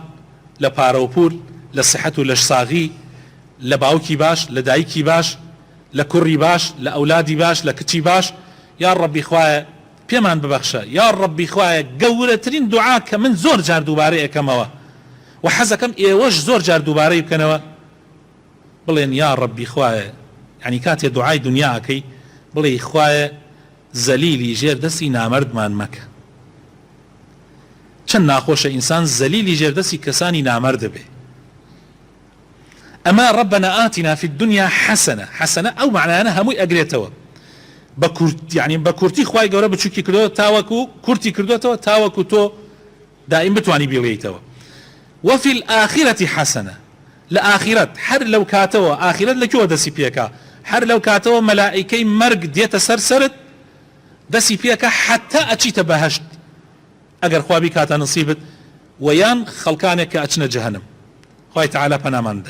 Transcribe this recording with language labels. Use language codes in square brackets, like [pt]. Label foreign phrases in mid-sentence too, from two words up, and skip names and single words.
[ckb] لە پارە و پول لە سەحەت و لە ساغی لە باوکی باش لە دایکی باش لە کوڕی باش لە ئەولادی باش لە کچی باش یا ڕەبی خوایە پێمان ببەخشە یا ڕەبی خوایە گەورەترین دوعا کە من زۆر جار دووبارەی ئەەکەمەوە و حەزەکەم ئێوەش زۆر جار دووبارەی بکەنەوە بڵێن یا ڕەبی خوایە یعنی کاتێ دوعای دنیاکەی بڵێ خوایە زەلیلی ژێر دەستی نامەردمان مەکە. چەند ناخۆشە ئینسان زەلیلی ژێر دەستی کەسانی نامەرد بێ. ئەمە [ar] ربنا آتنا في الدنيا حسنة حسنة [ckb] ئەو معنایانە هەمووی ئەگرێتەوە بە کورت یعنی بە کورتی خوای گەورە بچووکی کردووە تاوەکو کورتی کردوێتەوە تاوەکو تۆ دائیم بتوانی بێڵێیتەوە. [ar] وفي الآخرة حسنة [ckb] لە ئاخرەت هەر لەو کاتەوە ئاخرەت لەکوێوە دەسی پێکا هەر لەو کاتەوە مەلائیکەی مەرگ دێتە سەرسەرت دەسی پێکە حتا ئەچیتە بەهەشت ئەگەر خوا بی کاتە نصیبت و یان خەڵکانێک کە ئەچنە جەهەنەم خوای تەعالا پەناماندا.